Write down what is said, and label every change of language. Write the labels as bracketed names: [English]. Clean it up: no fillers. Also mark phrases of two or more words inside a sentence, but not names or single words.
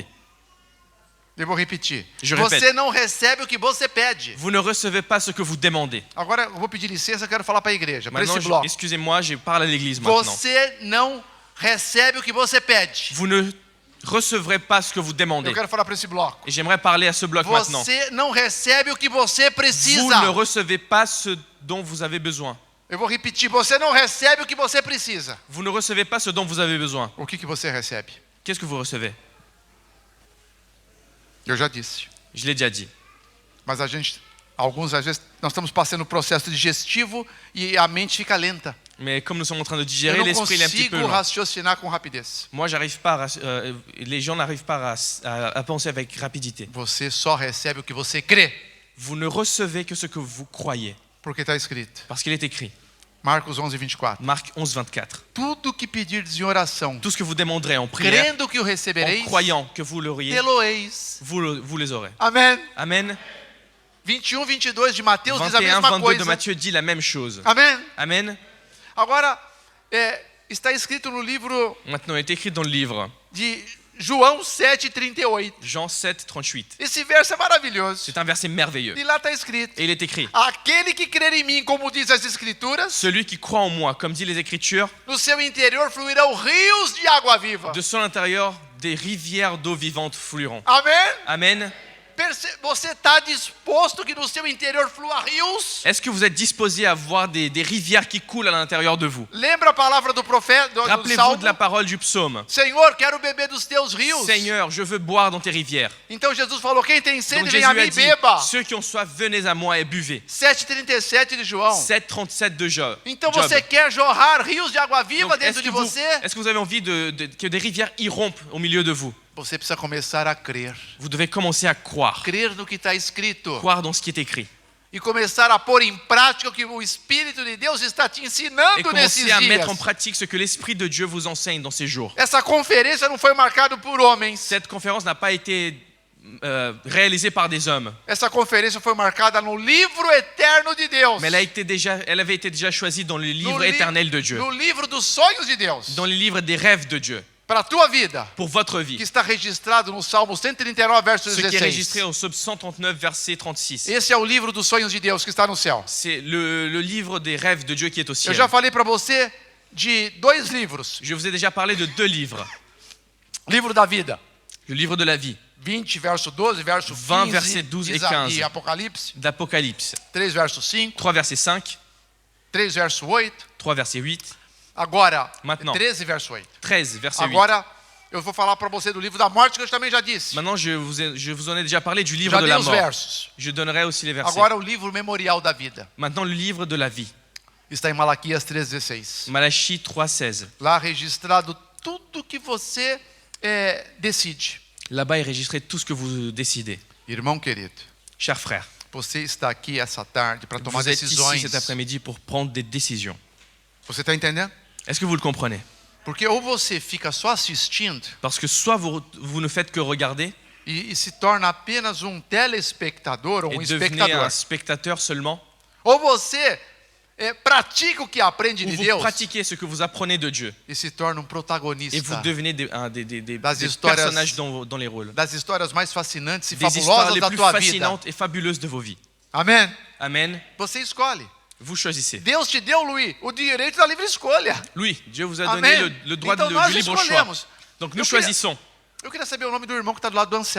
[Portuguese] Eu vou repetir. [French] Je [Portuguese] Você [French] répète. [Portuguese] não recebe o que você pede. [French] Vous ne recevez pas ce que vous demandez. [Portuguese] Agora eu vou pedir licença, eu quero falar para a igreja, para [French] Maintenant, [Portuguese] esse bloco. [French] excusez-moi, je parle à l'église maintenant. [Portuguese] Você não recebe o que você pede. [French] Vous ne recevrez pas ce que vous demandez. [Portuguese] Eu quero falar para esse bloco. [French] Et j'aimerais parler à ce bloc maintenant. [Portuguese] Você não recebe o que você [French] Vous [Portuguese] precisa. [French] ne recevez pas ce dont vous avez besoin. [Portuguese] Eu vou repetir. Você não recebe o que você precisa. [French] Vous ne recevez pas ce dont vous avez besoin. [Portuguese] O que você recebe? [French] Qu'est-ce que vous recevez? [Portuguese] Eu já disse. [French] Je l'ai déjà dit. [Portuguese] Mas às vezes, nós estamos passando um processo digestivo e a mente fica lenta. [French] Mais comme nous sommes en train de [Portuguese] Eu [French] digérer, [Portuguese] não [French] l'esprit il est un petit peu [Portuguese] consigo [French] lent. [Portuguese] raciocinar com rapidez. [French] Moi, j'arrive pas les gens n'arrivent pas à penser avec rapidité. [Portuguese] Você só recebe o que você crê. [French] Vous ne recevez que ce que vous croyez. [Portuguese] Porque está escrito. [French] Parce qu'il est écrit. [Portuguese] Marcos 11:24. [French] Marc 11:24. [Portuguese] Tudo que pedirdes em oração, [French] Tout ce que vous demanderez en prière, [Portuguese] crendo que o [French] en [Portuguese] recebereis, [French] croyant que vous l'auriez, [Portuguese] tê-lo-eis. [French] vous les aurez. [Portuguese] Amém. [French] Amen. [Portuguese] 21:22 de Mateus diz a [French] 21, [Portuguese] mesma [French] 22 de [Portuguese] coisa. [French] Matthieu dit la même chose. [Portuguese] Amém. [French] Amen. [Portuguese] Agora, está escrito no livro [French] Maintenant, il est écrit dans le livre, [Portuguese] de João 7:38. [French] Jean 7, 38. [Portuguese] Esse verso é maravilhoso. [French] C'est un verset merveilleux. [Portuguese] E lá está escrito: [French] Et il est écrit, [Portuguese] aquele que crer em mim, como diz as Escrituras, [French] celui qui croit en moi, comme dit les Écritures, [Portuguese] no seu interior fluirão rios de água viva. [French] de son intérieur, des rivières d'eau vivante fluiront. [Portuguese] Amém? [French] Amen. [Portuguese] Você está disposto que no seu interior flua rios? [French] Est-ce que vous êtes disposé à voir des rivières qui coulent à l'intérieur de vous? [Portuguese] Lembra a palavra do profeta, do [French] Rappelez-vous [Portuguese] Salmo? [French] de la parole du psaume. [Portuguese] Senhor, quero beber dos teus rios. [French] Seigneur, je veux boire dans tes rivières. [Portuguese] Então Jesus falou: quem tem [French] Donc [Portuguese] sede, [French] Jésus [Portuguese] vem a [French] a [Portuguese] mim e [French] dit, [Portuguese] beba. [French] ceux qui ont soif, venez à moi et buvez. [Portuguese] 7:37 de João. [French] 7,37 de Job. [Portuguese] Então você quer jorrar rios de água viva [French] Donc, [Portuguese] dentro de você? [French] est-ce que vous avez envie que des rivières irrompent au milieu de vous? [Portuguese] Você precisa começar a crer. [French] Vous devez commencer à croire. [Portuguese] Crer no que está escrito. [French] Croire dans ce qui est écrit. [Portuguese] E começar a pôr em prática o que o Espírito de Deus está te [French] Et [Portuguese] ensinando nesses [French] commencer à [Portuguese] dias. [French] mettre en pratique ce que l'Esprit de Dieu vous enseigne dans ces jours. [Portuguese] Essa conferência não foi marcada por homens. [French] Cette conférence n'a pas été réalisée par des hommes, [Portuguese] Essa conferência foi marcada no livro eterno de Deus. [French] mais elle avait été déjà choisie dans le livre [Portuguese] No li- [French] éternel de Dieu, [Portuguese] No livro dos sonhos de Deus. [French] dans le livre des rêves de Dieu, [Portuguese] Para a tua vida. [French] pour votre [Portuguese] Que [French] vie. [Portuguese] está registrado no Salmo 139, verso [French] Ce qui est [Portuguese] 16. [French] registré au psaume 139, verset 36. [Portuguese] Esse é o livro dos sonhos de Deus que está no céu. [French] C'est le livre des rêves de Dieu qui est au [Portuguese] Eu [French] ciel. [Portuguese] já falei para você de dois livros. [French] Je vous ai déjà parlé de 2 livres. [Portuguese] Livro da vida. [French] Le livre de la vie, [Portuguese] 20, verso 12, verso [French] 20, [Portuguese] 15 [French] verset 12 et [Portuguese] de [French] 15. [Portuguese] de Apocalipse. [French] d'Apocalypse. [Portuguese] 3, verso 5. [French] 3, verset 5. [Portuguese] 3, verso 8. [French] 3, verset 8. [Portuguese] Agora, [French] Maintenant. [Portuguese] 13, verso 8. [French] 13, verset 8. [Portuguese] Agora, eu vou falar para você do livro da morte, que eu também já disse. [French] Maintenant, je vous en ai déjà parlé du livre [Portuguese] Já [French] de [Portuguese] dei [French] la [Portuguese] os [French] mort. [Portuguese] versos. [French] Je donnerai aussi les versets. [Portuguese] Agora, o livro memorial da vida. [French] Maintenant, le livre de la vie. [Portuguese] Está em Malaquias 3,16. [French] Malachie 3,16. [Portuguese] Lá registrado tudo que você decide. [French] Là-bas est enregistré tout ce que vous décidez. [Portuguese] Irmão querido, [French] Chers frères, [Portuguese] você está aqui essa tarde para tomar [French] vous êtes ici [Portuguese] decisões. [French] cet après-midi pour prendre des décisions. [Portuguese] Você está entendendo? [French] Est-ce que vous le comprenez? [Portuguese] Porque ou você fica só assistindo [French] Parce que soit vous ne faites que regarder [Portuguese] e se torna apenas um telespectador ou [French] et [Portuguese] um [French] devenez [Portuguese] espectador, [French] un spectateur seulement, [Portuguese] ou você pratica o que aprende [French] ou [Portuguese] de [French] vous [Portuguese] Deus [French] pratiquez ce que vous apprenez de Dieu [Portuguese] e se torna [French] et [Portuguese] um [French] vous [Portuguese] protagonista [French] devenez des [Portuguese] Das histórias- [French] personnages dans les rôles. [Portuguese] das histórias mais fascinantes e [French] Des histoires [Portuguese] fabulosas [French] les [Portuguese] da [French] plus [Portuguese] tua vida. [French] fascinantes et fabuleuses de vos vies. [Portuguese] Amém? [French] Amen. [Portuguese] Você escolhe. [French] Vous choisissez. [Portuguese] Deus te deu, Luiz, o direito da livre escolha. [French] Louis, Dieu vous a [Portuguese] Amém. [French] donné le droit [Portuguese] Então [French] du [Portuguese] nós [French] libre choix. [Portuguese] escolhemos. [French] Donc nous [Portuguese] Eu queria- [French] choisissons. [Portuguese] Eu queria saber o nome do irmão que está do lado do Anselmo.